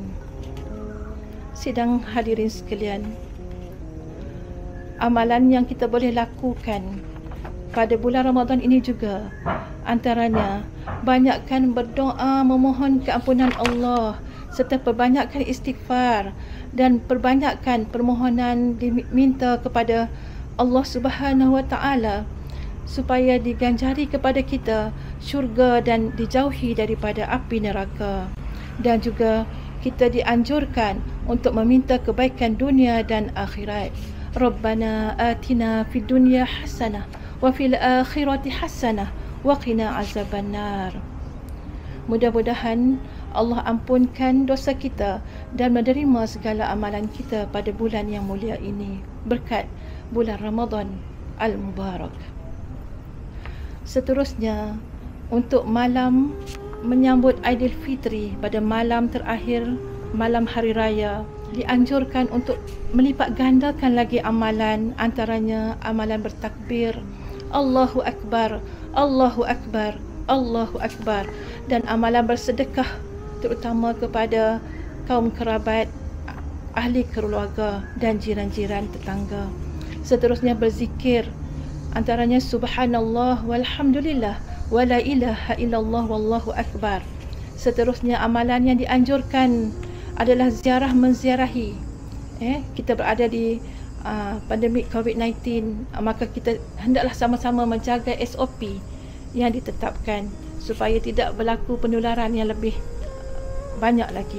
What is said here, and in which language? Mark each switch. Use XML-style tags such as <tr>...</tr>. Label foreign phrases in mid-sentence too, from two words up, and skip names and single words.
<ms>Sidang hadirin sekalian, amalan yang kita boleh lakukan pada bulan Ramadan ini juga antaranya banyakkan berdoa memohon keampunan Allah serta perbanyakkan istighfar dan perbanyakkan permohonan diminta kepada Allah</ms> <ar>سبحانه وتعالى</ar> <ms>supaya diganjari kepada kita syurga dan dijauhi daripada api neraka. Dan juga kita dianjurkan untuk meminta kebaikan dunia dan akhirat.</ms> <ar>ربنا آتنا في الدنيا حسنة وفي الآخرة حسنة وقنا عذاب النار.</ar> <ms>Mudah-mudahan Allah ampunkan dosa kita dan menerima segala amalan kita pada bulan yang mulia ini berkat bulan Ramadan Al-Mubarak. Seterusnya, untuk malam menyambut Aidilfitri pada malam terakhir malam hari raya, dianjurkan untuk melipat gandakan lagi amalan, antaranya amalan bertakbir</ms> <ar>الله أكبر، الله أكبر، الله أكبر,</ar> <ms>dan amalan bersedekah terutama kepada kaum kerabat, ahli keluarga dan jiran-jiran tetangga. Seterusnya berzikir, antaranya</ms> <ar>سبحان الله والحمد لله ولا إله إلا الله والله أكبر.</ar> <ms>Seterusnya, amalan yang dianjurkan adalah ziarah menziarahi. Kita berada di pandemik COVID-19, maka kita hendaklah sama-sama menjaga SOP yang ditetapkan supaya tidak berlaku penularan yang lebih banyak lagi.</ms>